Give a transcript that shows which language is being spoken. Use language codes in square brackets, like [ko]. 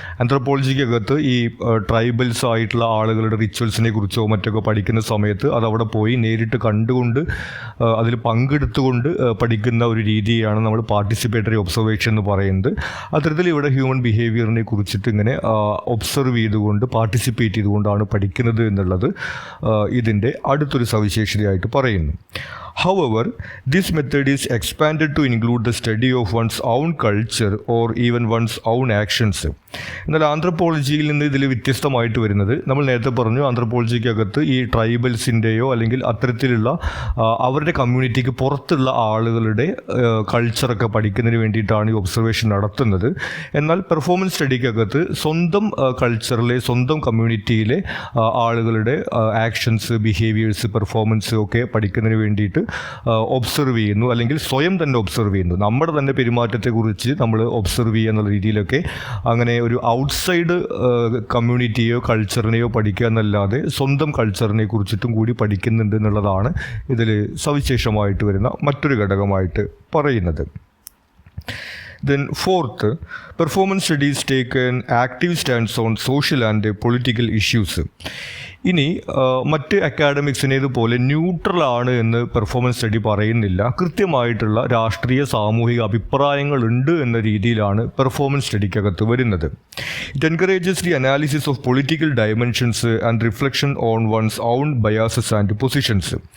[ml] ആന്ത്രപ്പോളജിക്കകത്ത് ഈ ട്രൈബൽസ് ആയിട്ടുള്ള ആളുകളുടെ റിച്വൽസിനെ കുറിച്ചോ മറ്റൊക്കെ പഠിക്കുന്ന സമയത്ത് അതവിടെ പോയി നേരിട്ട് കണ്ടുകൊണ്ട് അതിൽ പങ്കെടുത്തുകൊണ്ട് പഠിക്കുന്ന ഒരു രീതിയാണ് നമ്മൾ പാർട്ടിസിപ്പേറ്ററി ഒബ്സർവേഷൻ എന്ന് പറയുന്നത്. അത്തരത്തിൽ ഇവിടെ ഹ്യൂമൻ ബിഹേവിയറിനെ കുറിച്ചിട്ട് ഇങ്ങനെ ഒബ്സർവ് ചെയ്തുകൊണ്ട് പാർട്ടിസിപ്പേറ്റ് ചെയ്തുകൊണ്ടാണ് പഠിക്കുന്നത് എന്നുള്ളത് ഇതിൻ്റെ അടുത്തൊരു സവിശേഷതയായിട്ട് പറയുന്നു. [en] However, this method is expanded to include the study of one's own culture or even one's own actions. [ml] എന്നാൽ ആന്ത്രപ്പോളജിയിൽ നിന്ന് ഇതിൽ വ്യത്യസ്തമായിട്ട് വരുന്നത്, നമ്മൾ നേരത്തെ പറഞ്ഞു ആന്ത്രപ്പോളജിക്കകത്ത് ഈ ട്രൈബൽസിൻ്റെയോ അല്ലെങ്കിൽ അത്തരത്തിലുള്ള അവരുടെ കമ്മ്യൂണിറ്റിക്ക് പുറത്തുള്ള ആളുകളുടെ കൾച്ചറൊക്കെ പഠിക്കുന്നതിന് വേണ്ടിയിട്ടാണ് ഈ ഒബ്സർവേഷൻ നടത്തുന്നത്. എന്നാൽ പെർഫോമൻസ് സ്റ്റഡിക്കകത്ത് സ്വന്തം കൾച്ചറിലെ സ്വന്തം കമ്മ്യൂണിറ്റിയിലെ ആളുകളുടെ ആക്ഷൻസ്, ബിഹേവിയേഴ്സ്, പെർഫോമൻസ് ഒക്കെ പഠിക്കുന്നതിന് വേണ്ടിയിട്ട് ഒബ്സർവ് ചെയ്യുന്നു, അല്ലെങ്കിൽ സ്വയം തന്നെ ഒബ്സർവ് ചെയ്യുന്നു. നമ്മുടെ തന്നെ പെരുമാറ്റത്തെക്കുറിച്ച് നമ്മൾ ഒബ്സർവ് ചെയ്യുക എന്നുള്ള രീതിയിലൊക്കെ അങ്ങനെ ഒരു ഔട്ട്സൈഡ് കമ്മ്യൂണിറ്റിയോ കൾച്ചറിനെയോ പഠിക്കുക എന്നല്ലാതെ സ്വന്തം കൾച്ചറിനെ കുറിച്ചിട്ടും കൂടി പഠിക്കുന്നുണ്ട് എന്നുള്ളതാണ് ഇതിൽ സവിശേഷമായിട്ട് വരുന്ന മറ്റൊരു ഘടകമായിട്ട് പറയുന്നത്. [en] Then fourth, performance studies take an active stance on social and political issues. [ml] ഇനി മറ്റ് അക്കാഡമിക്സിനേതുപോലെ ന്യൂട്രലാണ് എന്ന് പെർഫോമൻസ് സ്റ്റഡി പറയുന്നില്ല. കൃത്യമായിട്ടുള്ള രാഷ്ട്രീയ സാമൂഹിക അഭിപ്രായങ്ങളുണ്ട് എന്ന രീതിയിലാണ് പെർഫോമൻസ് സ്റ്റഡിക്കകത്ത് വരുന്നത്. [en] It encourages the analysis of political dimensions and reflection on one's own biases and positions.